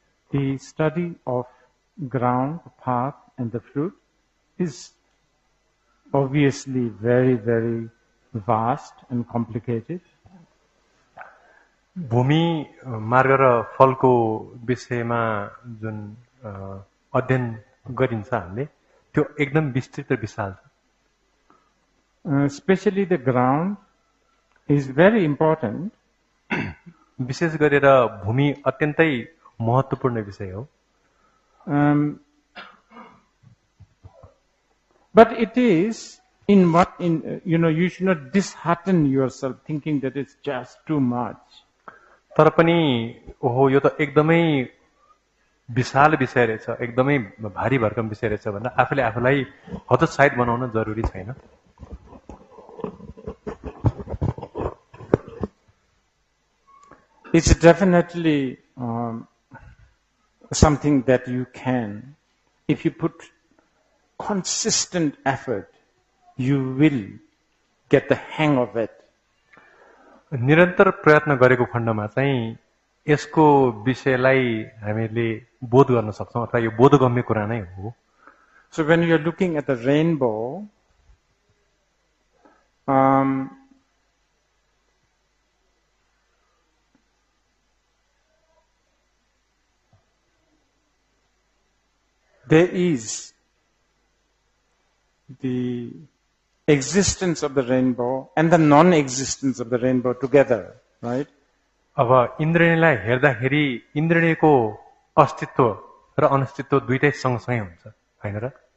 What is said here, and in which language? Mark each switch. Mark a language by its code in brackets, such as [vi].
[en] The study of ground, path and the fruit is obviously very, very vast and complicated. [ne] भूमि मार्ग र फलको विषयमा जुन अध्ययन गरिन्छ हामीले त्यो एकदम विस्तृत र विशाल छ. [en] Especially the ground is very important. [ne] विशेष गरेर भूमि अत्यन्तै महत्त्वपूर्ण विषय हो. [en] But it is you should not dishearten yourself thinking that it's just too much. [ne] तर पनि ओहो यो त एकदमै विशाल विषय रहेछ, एकदमै भारी भरकम विषय रहेछ भनेर आफूले आफूलाई हतोत्साहित बनाउन जरुरी छैन. [en] It's definitely something that you can, if you put consistent effort, you will get the hang of it. [ne] निरन्तर प्रयत्न गरेको खण्डमा चाहिँ यसको विषयलाई हामीले बोध गर्न सक्छौं अथवा यो बोधगम्य कुरा नै हो. [en] So when you are looking at the rainbow, there is the existence of the rainbow and the non-existence of the rainbow together, right? [ne] अब इन्द्रणीलाई हेर्दाखेरि इन्द्रणीको अस्तित्व र अनस्तित्व दुईटै सँगसँगै हुन्छ, हैन र?